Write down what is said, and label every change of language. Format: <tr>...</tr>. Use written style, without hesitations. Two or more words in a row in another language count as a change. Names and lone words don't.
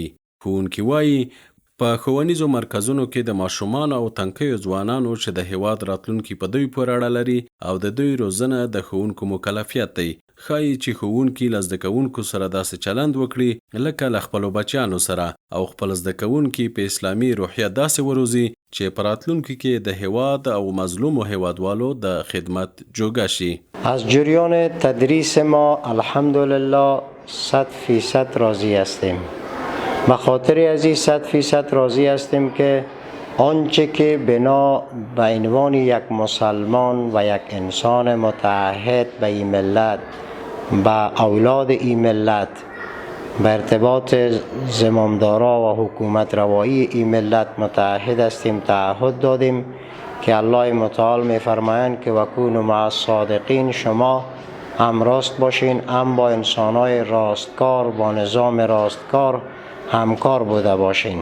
<ps>ښوونکي وایي په ښوونیزو مرکزونو کې د ماشومانو او تنکیو ځوانانو چې د هیواد راتلونکي په دوی پورې اړه لري او د دوی روزنه د ښوونکو مکلفیت دی. ښایي چې ښوونکي له زده کوونکو سره داسې چلند وکړي لکه له خپلو بچیانو سره او خپل زده کوونکي په اسلامي روحیه داسې وروزي چې په راتلونکي کې د هیواد او مظلومو هیوادوالو د خدمت جوګه شي.</ps> <fa>از جریان تدریس ما الحمدلله 100% راضی هستیم. به خاطر از این 100% راضی هستیم که آنچه که بنا به عنوان یک مسلمان و یک انسان متعهد به این ملت به اولاد این ملت به ارتباط زمامدارا و حکومت روایی این ملت متعهد هستیم تعهد دادیم که الله متعال میفرمایند که</fa> <ar>وکونوا مع الصادقین</ar> <fa>شما هم راست باشین هم با انسانهای راستکار با نظام راستکار همکار بوده باشین.</fa>